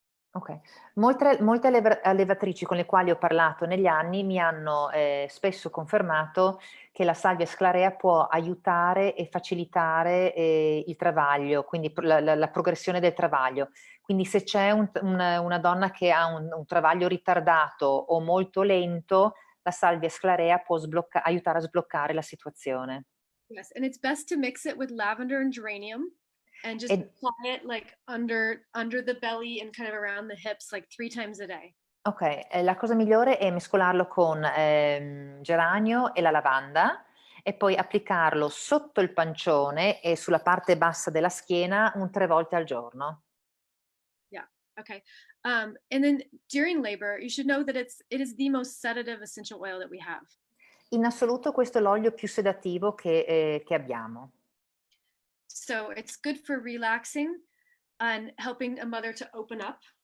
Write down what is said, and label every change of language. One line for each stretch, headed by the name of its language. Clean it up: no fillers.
Italian: Ok, molte allevatrici con le quali ho parlato negli anni mi hanno spesso confermato che la salvia sclarea può aiutare e facilitare il travaglio, quindi la progressione del travaglio. Quindi se c'è una donna che ha un travaglio ritardato o molto lento, la salvia sclarea può aiutare a sbloccare la situazione.
English: Yes, and it's best to mix it with lavender and geranium. And just apply it like under the belly and kind of around the hips like 3 times a day.
Italian: Ok, la cosa migliore è mescolarlo con geranio e la lavanda e poi applicarlo sotto il pancione e sulla parte bassa della schiena 3 volte al giorno.
English: Yeah, okay. And then during labor, you should know that it is the most sedative essential oil that we have.
Italian: In assoluto questo è l'olio più sedativo che abbiamo.
English: So it's good for relaxing and helping a mother to open up.